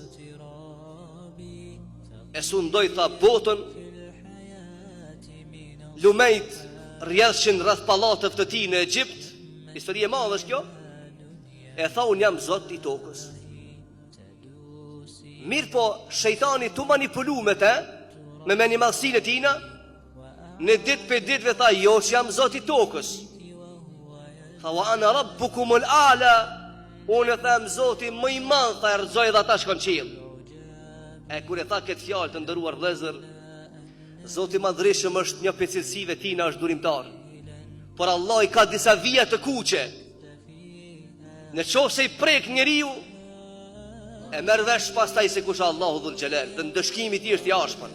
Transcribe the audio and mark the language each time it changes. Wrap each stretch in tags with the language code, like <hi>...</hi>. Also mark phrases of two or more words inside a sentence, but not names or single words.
<sq>E sundoi tha botën, lumejt rjedhshin rreth pallateve të tij në Egjipt, histori e madhe është kjo. E tha unë jam Zoti i tokës. Mirë po, shejtani tu manipulu me te, me menimalsinë e tina, në ditë për ditëve tha, jo që jam Zoti i tokës. Tha,</sq> <ar>وأنا ربكم الأعلى,</ar> <sq>unë e them Zoti më i madh, tha, erëzoj dhe ata shkon qiell. E kur e tha këtë fjalë të ndëruar vëllezër, Zoti i madhërisëm është një prej cilësive tina, është durimtar. Por Allah i ka disa vija të kuqe. Në qoftë se i prek njeriu, e merr vesh pastaj se kush</sq> <ar>الله ذو الجلال,</ar> <sq>dhe ndëshkimi i tij është i ashpër.</sq>